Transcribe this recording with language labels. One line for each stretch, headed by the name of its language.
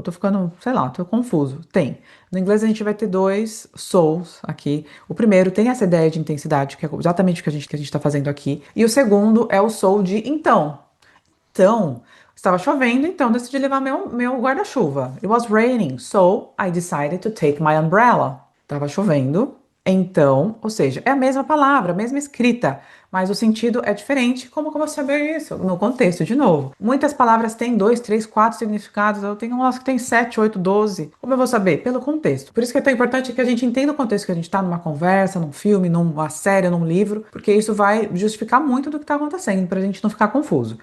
Portuguese: Tô ficando, sei lá, tô confuso. Tem. No inglês a gente vai ter dois souls aqui. O primeiro tem essa ideia de intensidade, que é exatamente o que a gente tá fazendo aqui. E o segundo é o soul de então. Então, estava chovendo, então decidi levar meu guarda-chuva.
English: It was raining, so I decided to take my umbrella.
Portuguese: Estava chovendo, então, ou seja, é a mesma palavra, a mesma escrita, mas o sentido é diferente. Como que eu vou saber isso? No contexto, de novo. Muitas palavras têm dois, três, quatro significados. Eu tenho umas que tem 7, 8, 12. Como eu vou saber? Pelo contexto. Por isso que é tão importante que a gente entenda o contexto que a gente está numa conversa, num filme, numa série, num livro, porque isso vai justificar muito do que está acontecendo, para a gente não ficar confuso.